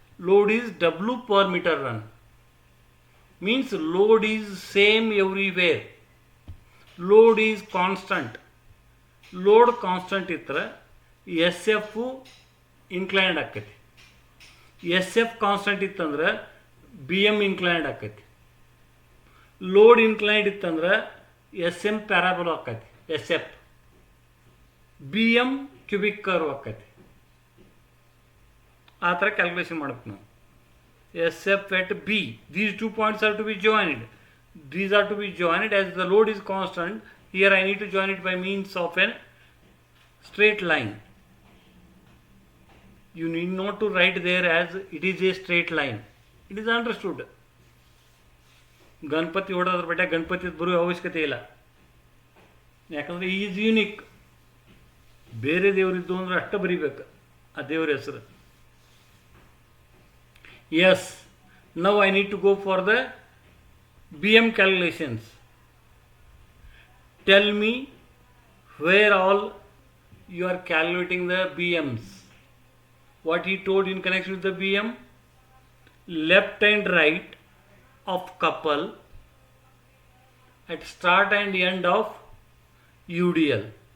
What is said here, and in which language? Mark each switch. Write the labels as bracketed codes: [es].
[en] Load is W per meter run. Means load is same everywhere. Load is constant. Load constant [kn] ಇದ್ರೆ [en] SF inclined [kn] ಆಕೈತಿ. SF constant ಇತ್ತಂದ್ರೆ BM inclined ಆಕೈತಿ. Load inclined ಇತ್ತಂದ್ರೆ SM parabola ಆಕೈತಿ, SF. BM cubic curve ಆಕೈತಿ. ಆ ಥರ calculation ಮಾಡ್ಬೇಕು ನಾವು. [en] SF at B, these 2 points are to be joined. These are to be joined as the load is constant. Here I need to join it by means of a straight line. You need not to write there as it is a straight line. It is understood. [kn] Ganapati ಹೊಡೋದ್ರ ಬೇಟ ಗಣಪತಿ ಬರೋ ಅವಶ್ಯಕತೆ ಇಲ್ಲ. ಯಾಕಂದರೆ [en] Is unique. [kn] ಬೇರೆ ದೇವರಿದ್ದು ಅಂದರೆ ಅಷ್ಟ ಬರೀಬೇಕು ಆ ದೇವರ ಹೆಸರು. [en] Yes, now I need to go for the BM calculations. Tell me where all you are calculating the BMs. What he told in connection with the BM? Left and right of couple at start and end of UDL.